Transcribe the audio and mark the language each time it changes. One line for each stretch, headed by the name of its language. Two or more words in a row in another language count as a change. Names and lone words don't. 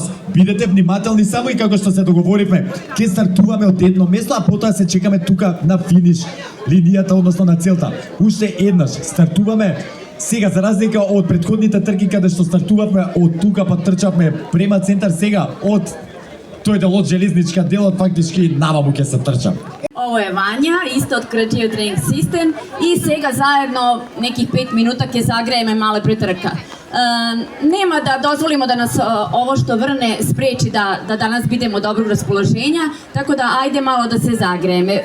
Macedonian: Бидете внимателни само и како што се договоривме. Ке стартуваме од едно место, а потоа се чекаме тука на финиш линијата, односно на целта. Уште еднаш стартуваме. Сега, за разлика од претходните трки каде што стартувавме од тука па трчавме према центар, сега од тој дел од железничка делот фактички наваму ќе се трчам.
Serbian: Ovo je Vanja, isto od Creative Training System i сега zajedno nekih 5 minuta ќе zagrejeme male pretrka. Nema da dozvolimo da nas ovo što vrne spreči da danas bidemo dobrog raspoloženja, tako da ajde malo da se zagrejeme.